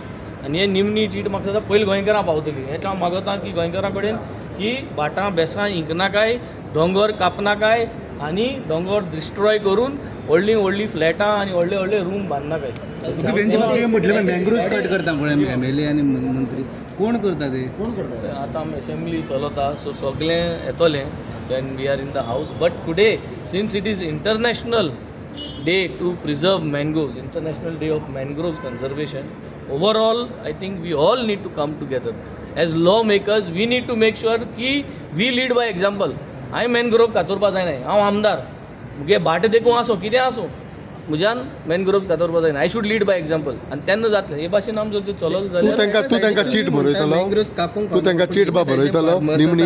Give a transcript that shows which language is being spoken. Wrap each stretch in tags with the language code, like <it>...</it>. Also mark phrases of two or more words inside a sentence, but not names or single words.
<kok>आनी हें निमणी चीट म्हाका दिसता पयलीं गोंयकारां पावतली. हें हांव मागता की गोंयकारां कडेन की भाटां बेसां इंकनाकाय दोंगर कापनाकाय आनी दोंगर डिस्ट्रॉय करून व्हडलीं व्हडलीं फ्लॅटां आनी व्हडले व्हडले रूम बांदनाकाय. म्हटलें मँग्रोव्स कट करता कोण MLA आनी मंत्री कोण करता ते आतां असेंब्ली चलता सो सगळें येतलें</kok> <en>when we are in the House. but today since it is International Day to preserve mangoes International Day of Mangroves Conservation overall I think we all need to come together as law makers. we need to make sure की we lead by example.</en> <kok>हांवें मॅनग्रोव कातरपा जायनाय. हांव आमदार मुगे भाट देखून आसूं कितें आसूं म्हज्यान मॅनग्रोव्स कातरपा जायना.</kok> <en>I should lead by example</en> <kok>आनी तेन्ना जातलें. हे भाशेन आमी जर चलत जाल्यार तूं तांकां चीट बरयतलो तूं तांकां चीट बरयतलो निमणी</kok>